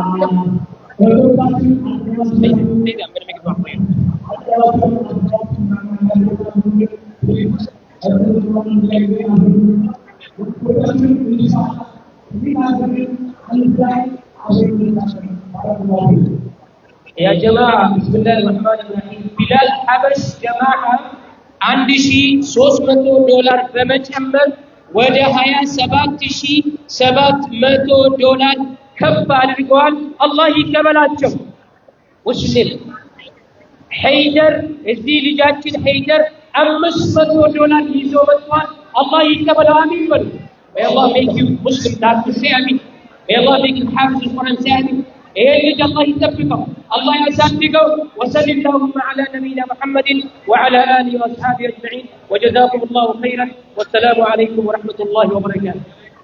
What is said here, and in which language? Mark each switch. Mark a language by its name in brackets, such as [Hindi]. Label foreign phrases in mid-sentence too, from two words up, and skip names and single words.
[English] Maybe I'm gonna make it one for you. [Arabic] يا جماعة بسم الله الرحمن الرحيم بلال حبش جماعة [Amharic] $1,300 በመጨመር ወደ $27,700 ከፍ አድርገዋል። አላህ ይቀበላቸው። ሙስሊም ሐይደር እዚህ ልጃችን ሐይደር $500 ይዞ መጥቷል። አላህ ይቀበለው። አሚን በሉ። [English] May Allah make you Muslim, Dr. Say Amin. May Allah make you Hafiz al-Quran, say Amin. [Arabic] الله يثبته الله يسدده وصل اللهم على نبينا محمد وعلى آله وأصحابه أجمعين وجزاكم الله خيرا والسلام عليكم ورحمة الله وبركاته.